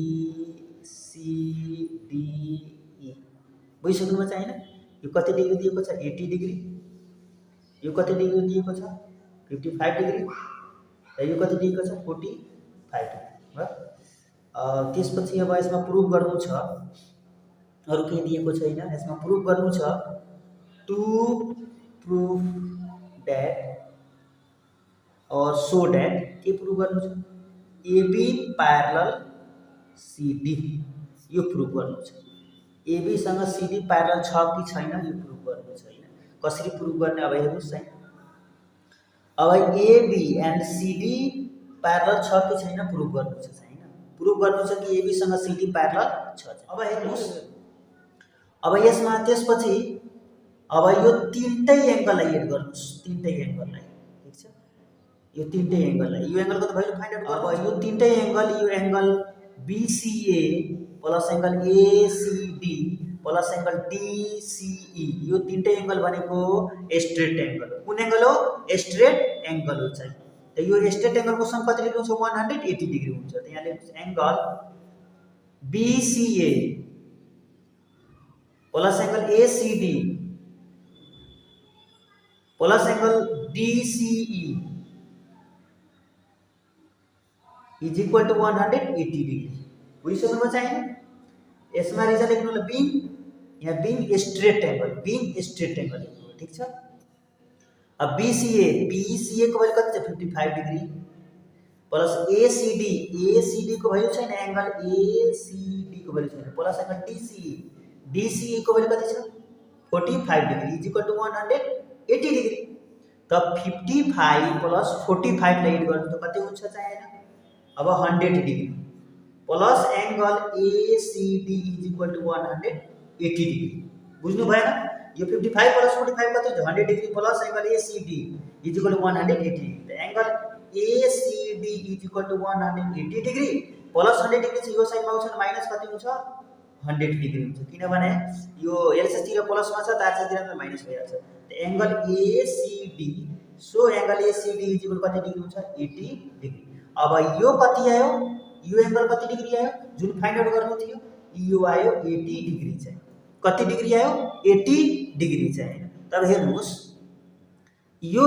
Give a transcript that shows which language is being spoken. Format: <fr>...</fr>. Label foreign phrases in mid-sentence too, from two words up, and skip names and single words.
<ne>CD E बुझिसक्नुमा चाहिँ हैन यो कति डिग्री दिएको छ 80 डिग्री यो कति डिग्री दिएको छ 55 डिग्री यो कति दिएको छ 45 भयो त्यसपछि अब यसमा प्रुभ गर्नु छ अरु के दिएको छैन यसमा प्रुभ गर्नु छ टु</ne> <en>prove that or so that</en> <ne>के प्रुभ गर्नु छ</ne> <en>AB parallel CD</en> <ne>यो प्रुभ गर्नु छ AB सँग CD पैरेलल छ कि छैन यो प्रुभ गर्नु छ हैन कसरी प्रुभ गर्ने अब हेर्नुस् है अब</ne> <en>AB and CD parallel</en> <ne>छ कि छैन प्रुभ गर्नु छ हैन प्रुभ गर्नु छ कि AB सँग CD पैरेलल छ अब हेर्नुस् अब यसमा त्यसपछि अब यो तीनटै एंगललाई एड गर्नुस् तीनटै एंगललाई ठीक छ यो तीनटै एंगललाई यो एंगलको त भ्यालु</ne> <en>find out</en> <ne>गर्नु अब यो तीनटै एंगल यो</ne> <en>angle BCA plus angle ACD plus angle DCE</en> <ne>यो तीनटै एंगल भनेको</ne> <en>straight angle</en> <ne>कुन एंगल हो</ne> <en>straight angle</en> <ne>हो चाहिँ त यो</ne> <en>straight angle</en> <ne>को सम कति लेख्नु छ 180 डिग्री हुन्छ त यहाँ लेख्नुस् एंगल</ne> <en>BCA plus angle ACD plus angle DCE is equal to 180 degree</en> <ne>बुझिसक्नु चाहिँ यसमा रिजन लेख्नु ल बीइङ यहाँ</ne> <en>being straight angle</en> <ne>ठीक छ अब BCA को भ्यालु कति छ 55 डिग्री प्लस ACD को भ्यालु छैन एंगल ACD को भ्यालु छैन प्लस एंगल DCE को भ्यालु कति छ 45 डिग्री</ne> <en>is equal to 180 degree</en> <ne>त 55 प्लस 45 लाई एड गर्नु त कति हुन्छ चाहिँ हैन अब 100 डिग्री प्लस</ne> <en>angle ACD is equal to 180 degree</en> <ne>बुझ्नु भएन यो 55 प्लस 45 कति हुन्छ 100 डिग्री प्लस</ne> <en>angle ACD is equal to 180 degree angle ACD is equal to 180 degree plus 100 degree</en> <ne>छ यो साइडमा आउँछ माइनस कति हुन्छ 100 डिग्री हुन्छ किनभने यो LHS तिर प्लसमा छ तार तिर माइनस भइहाल्छ त</ne> <en>angle ACD so angle ACD is equal</en> <ne>कति डिग्री हुन्छ 80 डिग्री अब यो कति आयो यो एंगल कति डिग्री आयो जुन</ne> <en>find out</en> <ne>गर्नु थियो यो आयो 80 डिग्री चाहिँ कति डिग्री आयो 80 डिग्री चाहिँ तब हेर्नुस् यो</ne>